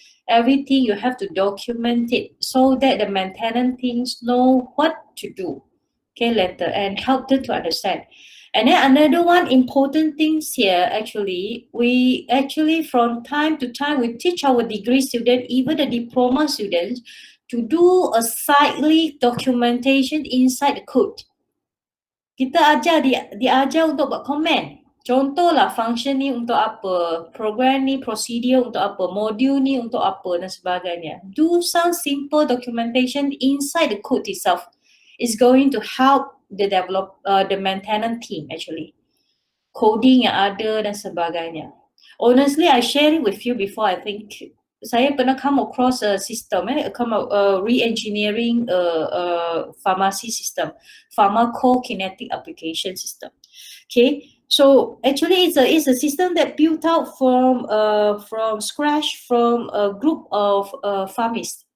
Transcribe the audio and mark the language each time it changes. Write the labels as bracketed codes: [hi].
[en] Everything you have to document it so that the maintenance teams know what to do, okay, later, and help them to understand. And then another one important things here, we actually from time to time, we teach our degree students, even the diploma students, to do a slightly documentation inside the code. [ms] Kita diajar untuk buat komen. Contohlah function ni untuk apa, program ni procedure untuk apa, module ni untuk apa dan sebagainya. [en] Do some simple documentation inside the code itself. Is going to help the maintenance team actually. [ms] coding yang ada dan sebagainya. [en] Honestly, I shared it with you before. I think [ms] saya pernah [en] come across a system, re-engineering pharmacy system, pharmacokinetic application system. Okay, so actually it's a system that built out from scratch from a group of pharmacists.